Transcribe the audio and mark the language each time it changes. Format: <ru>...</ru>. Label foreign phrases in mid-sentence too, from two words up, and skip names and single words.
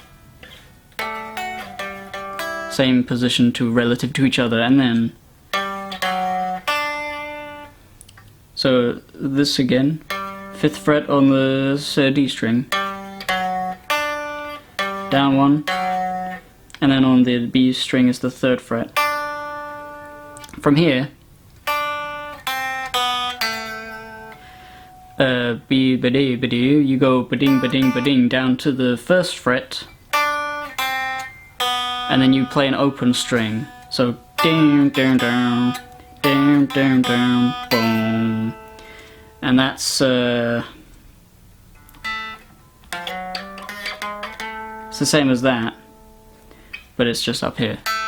<en>Same position relative to each other, and then so this again, 5th fret on the D string, down 1, and then on the B string is the 3rd fret. From here, B ba dee ba dee, you go ba ding ba ding ba ding down to the 1st fret. And then you play an open string. So ding ding ding ding ding ding boom. And that's it's the same as that, but it's just up here.</en>